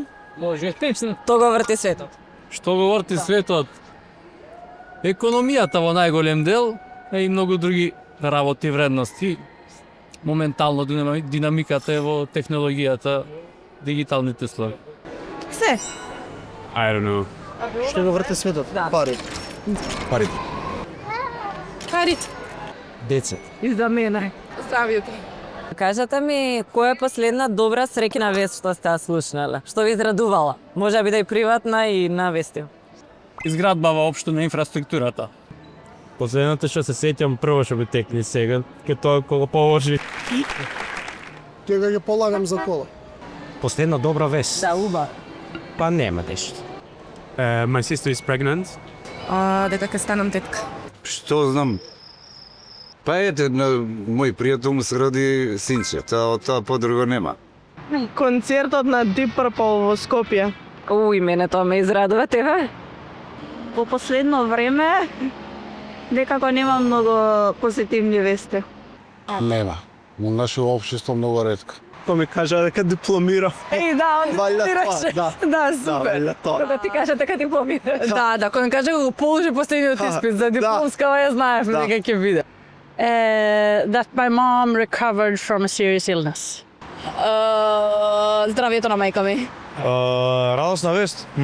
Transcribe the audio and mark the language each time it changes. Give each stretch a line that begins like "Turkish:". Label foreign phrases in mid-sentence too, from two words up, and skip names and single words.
Macedonian: Може, течно. Тоа го врти светот. Што го врти светот? Економијата во најголем дел, и многу други работи, вредности. Моментално динамиката е во технологијата, дигиталните слои. Се.
English: I don't know.
Macedonian: Што го врти светот? Да. Парите. Парите. Децата. И за мене. Здравието. Кажете ми, која е последна добра среќна вест што сте ја слушнале? Што ви израдувала? Може би да и приватна и на вести. Изградба воопшто на инфраструктурата. Последната што се сеќам прво што би текни сега, ке тоа кога положи. Тега ќе полагам за кола. Последна добра вест. Да, уба. Па нема нешто.
English: My sister is pregnant.
Macedonian: Дека ќе станам тетка. Што знам? Па ете, мој пријател му се роди синче, тоа подруго нема. Концертот на Deep Purple во Скопје. Уј, мене тоа ме израдува, тебе? Во последно време некако нема многу позитивни вести. Нема. Во наше општество многу ретко. Тоа ми кажа дека дипломира. Да, он дипломираше. Да, супер. Да ти кажа дека дипломираш. Да, кога ми кажа го положи последниот испит за дипломскава, ја знаев дека ќе биде.
English: That my mom recovered from a serious illness.
Macedonian: Здравието на мајка ми. Радосна вест.